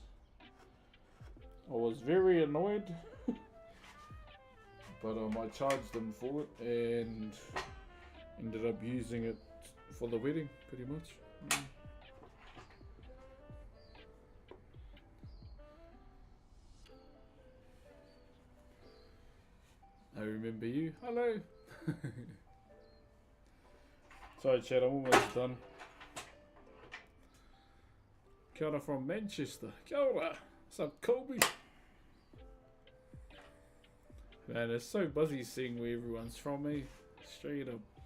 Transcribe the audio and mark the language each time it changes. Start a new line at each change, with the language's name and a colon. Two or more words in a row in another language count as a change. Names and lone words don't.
English: I was very annoyed, but I charged them for it and ended up using it for the wedding, pretty much. I remember you. Hello. Sorry, Chad, I'm almost done.
Māori: Kia ora
English: from Manchester.
Māori: Kia ora.
English: What's up, Colby? Man, it's so buzzy seeing where everyone's from, eh? Straight up.